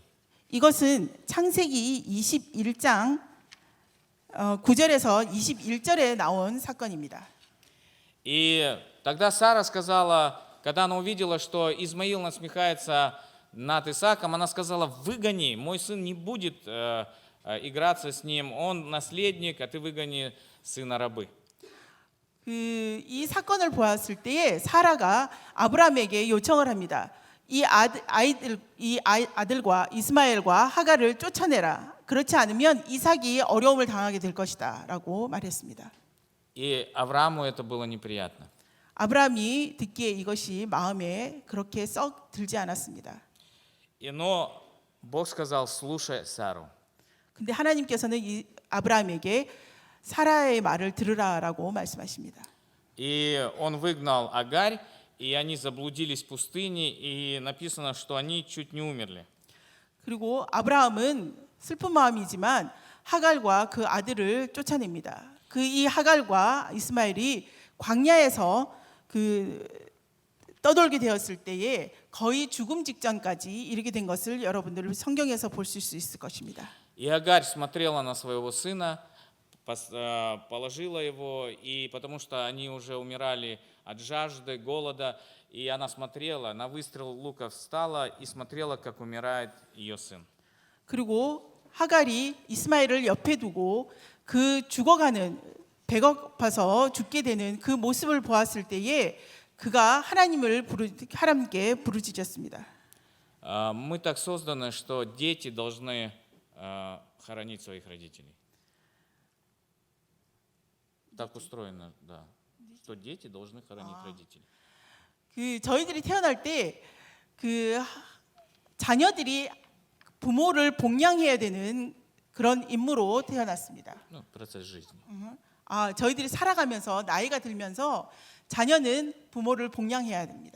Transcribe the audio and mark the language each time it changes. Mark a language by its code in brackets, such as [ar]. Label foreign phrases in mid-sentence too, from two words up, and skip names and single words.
[ko] 이것은 창세기 21장 9절에서 21절에 나온 사건입니다. [ru] И тогда Сара сказала, когда она увидела, что Измаил насмехается над Исааком, она сказала: выгони, мой сын не будет играться с ним, он наследник, а ты выгони сына рабы. [ko] 이 사건을 보았을 때에 사라가 아브라함에게 요청을 합니다. 이 아들과 이스마엘과 하갈을 쫓아내라. 그렇지 않으면 이삭이 어려움을 당하게 될 것이다라고 말했습니다. [ru] И Аврааму это было неприятно. [ko] 아브라함이 듣기에 이것이 마음에 그렇게 썩 들지 않았습니다. [ru] Но Бог сказал: слушай Сару. [ko] 근데 하나님께서는 이 아브라함에게 사라의 말을 들으라라고 말씀하십니다. [ru] И он выгнал Агарь, и они заблудились в пустыне, и написано, что они чуть не умерли. [ko] 그리고 아브라함은 슬픈 마음이지만 하갈과 그 아들을 쫓아냅니다. 그 이 하갈과 이스마엘이 광야에서 그 떠돌게 되었을 때에 거의 죽음 직전까지 이르게 된 것을 여러분들 성경에서 보실 수 있을 것입니다. [ru] И Агарь смотрела на своего сына, положила его, и потому что они уже умирали от жажды, голода, и она смотрела, на выстрел лука встала и смотрела, как умирает ее сын. [ko] 그리고 하갈이 이스마엘을 옆에 두고 그 죽어가는 배고파서 죽게 되는 그 모습을 보았을 때에 그가 하나님께 부르짖었습니다. [ru] Мы так созданы, что дети должны хоронить своих родителей. Так устроено, да, что дети должны хоронить родителей. [ko] 그 저희들이 태어날 때 그 자녀들이 부모를 복양해야 되는 그런 임무로 태어났습니다. [ru] Ну, процесс жизни. [ko] 저희들이 살아가면서 나이가 들면서 자녀는 부모를 복양해야 됩니다.